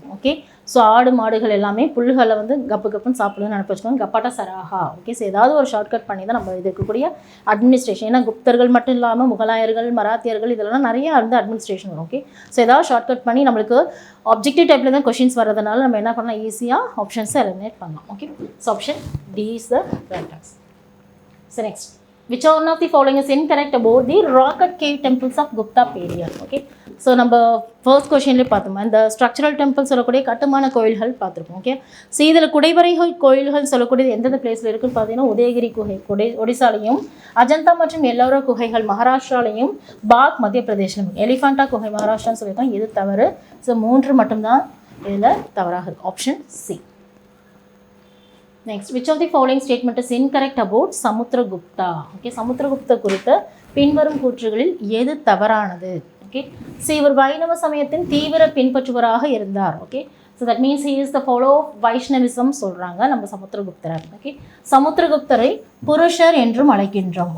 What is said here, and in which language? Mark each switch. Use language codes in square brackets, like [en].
[ta] Okay, so ஆடு மாடுகள் எல்லாமே புல்களை வந்து கப்புன்னு சாப்பிடுன்னு நினைப்பச்சுக்கோங்க, கப்பாட்டா சராகா. ஓகே, ஸோ ஏதாவது ஒரு ஷார்ட்கட் பண்ணி தான் நம்ம இது இருக்கக்கூடிய அட்மினிஸ்ட்ரேஷன். ஏன்னா குப்தர்கள் மட்டும் இல்லாமல் முகலாயர்கள், மராத்தியர்கள் இதெல்லாம் நிறைய வந்து அட்மினிஸ்ட்ரேஷன் வரும். ஓகே, ஸோ ஏதாவது ஷார்ட்கட் பண்ணி நம்மளுக்கு ஆப்ஜெக்டிவ் டைப்பில் தான் கொஷின்ஸ் வர்றதுனால நம்ம என்ன பண்ணலாம், ஈஸியாக ஆப்ஷன்ஸை எலிமினேட் பண்ணலாம். [en] Okay, so option D is the right answer. So next, which one of the following is incorrect about the rocket cave temples of Gupta period? [ta] Okay, so நம்ம ஃபர்ஸ்ட் கொஷின்லேயே பார்த்தோமா இந்த ஸ்ட்ரக்சரல் டெம்பிள் சொல்லக்கூடிய கட்டுமான கோயில்கள் பார்த்துருக்கோம். Okay, so இதில் குடைவரை கோயில்கள் சொல்லக்கூடியது எந்தெந்த பிளேஸில் இருக்குன்னு பார்த்தீங்கன்னா உதயகிரி குகை ஒடிசாலையும், அஜந்தா மற்றும் எல்லோரா குகைகள் மகாராஷ்டிராலையும், பாக் மத்திய பிரதேசம், எலிஃபண்டா குகை மகாராஷ்டிரான்னு சொல்லியிருக்கோம். இது தவறு. ஸோ 3 மட்டும்தான் இதில் தவறாக இருக்குது. Option C. [en] Next, which of the following statement is incorrect about Samudragupta? [ta] Okay, Samudragupta குறித்த பின்வரும் கூற்றுகளில் எது தவறானது? ஓகே, ஸோ இவர் வைணவ சமயத்தின் தீவிர பின்பற்றுவராக இருந்தார். [en] okay, so that means he is the follow of Vaishnavism [ta] சொல்கிறாங்க நம்ம [en] சமுத்திரகுப்தர். [ta] ஓகே, சமுத்திரகுப்தரை புருஷர் என்றும் அழைக்கின்றோம்.